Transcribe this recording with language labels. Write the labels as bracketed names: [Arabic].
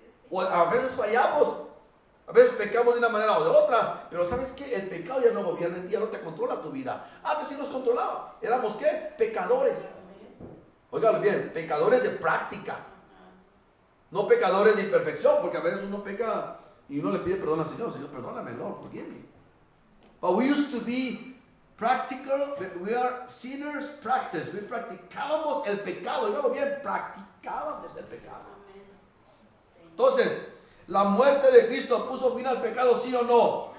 [Spanish] O a veces fallamos, a veces pecamos de una manera o de otra, pero ¿sabes qué? El pecado ya no gobierna en ti, ya no te controla tu vida. Antes sí nos controlaba. ¿Éramos qué? Pecadores. Óigalo bien, pecadores de práctica, no pecadores de imperfección, porque a veces uno peca y uno le pide perdón al Señor: Señor, perdóname, [English] Lord, forgive me. But we used to be practical, we are sinners practice. [Spanish] We practicábamos el pecado, óigalo bien, practicábamos el pecado. Entonces, ¿la muerte de Cristo puso fin al pecado, sí o no?